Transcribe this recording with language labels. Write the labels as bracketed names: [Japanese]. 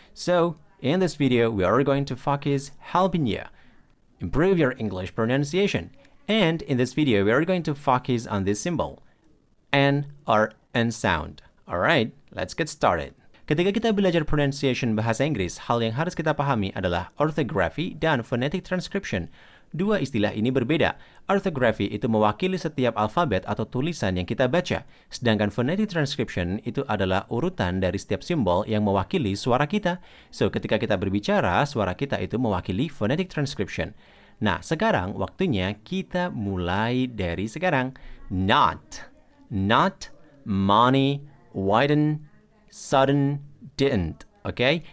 [English] So, in this video, we are going to focus helping you improve your English pronunciation. And in this video, we are going to focus on this symbol, N or N sound. Alright, let's get started. [Indonesian] Ketika kita belajar pronunciation bahasa Inggris, hal yang harus kita pahami adalah orthography dan phonetic transcription. Dua istilah ini berbeda. Orthography itu mewakili setiap alfabet atau tulisan yang kita baca, sedangkan phonetic transcription itu adalah urutan dari setiap simbol yang mewakili suara kita. So, ketika kita berbicara, suara kita itu mewakili phonetic transcription. Nah, sekarang waktunya kita mulai dari sekarang. [English] Not, money, widen, sudden, didn't. Okay?